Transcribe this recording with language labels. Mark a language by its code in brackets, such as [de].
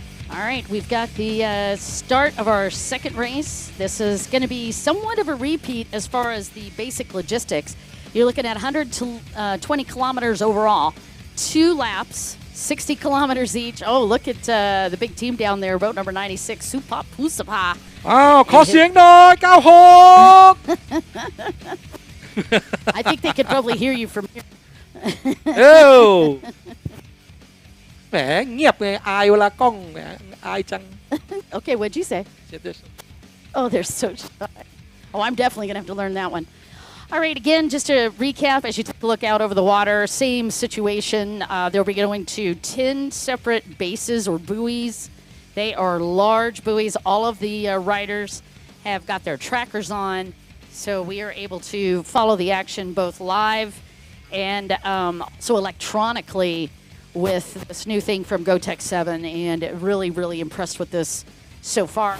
[en] All right, we've got the start of our second race. This is going to be somewhat of a repeat as far as the basic logistics. You're looking at 120 kilometers overall, 2 laps, 60 kilometers each. Oh, look at the big team down there, boat number 96, Supap Pusapa. [th] Oh, ขอเสียงหน่อย 96 [en] I think they could probably hear you from here. Oh. [th] แหมเงียบเลยอายเวลากล้องแหมอายจัง [en] Okay, what'd you say? Oh, they're so shy. Oh, I'm definitely going to have to learn that one. All right, again, just to recap, as you take a look out over the water, same situation. They'll be going to 10 separate bases or buoys. They are large buoys. All of the riders have got their trackers on, so we are able to follow the action both live and so electronically with this new thing from GoTech 7, and really, really impressed with this so far.